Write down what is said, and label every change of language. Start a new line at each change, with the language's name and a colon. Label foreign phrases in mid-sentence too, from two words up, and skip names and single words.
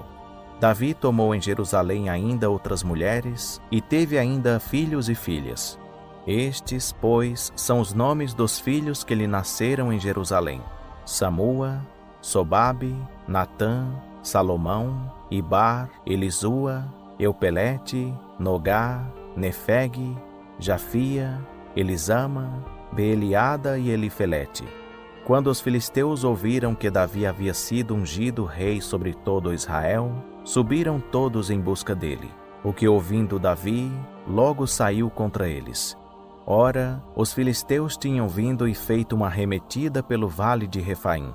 Portuguese: Davi tomou em Jerusalém ainda outras mulheres, e teve ainda filhos e filhas. Estes, pois, são os nomes dos filhos que lhe nasceram em Jerusalém: Samua, Sobabe, Natã, Salomão, Ibar, Elisua, Eupelete, Nogá, Nefeg, Jafia, Elisama, Beeliada e Elifelete. Quando os filisteus ouviram que Davi havia sido ungido rei sobre todo Israel, subiram todos em busca dele, o que ouvindo Davi, logo saiu contra eles. Ora, os filisteus tinham vindo e feito uma arremetida pelo vale de Refaim.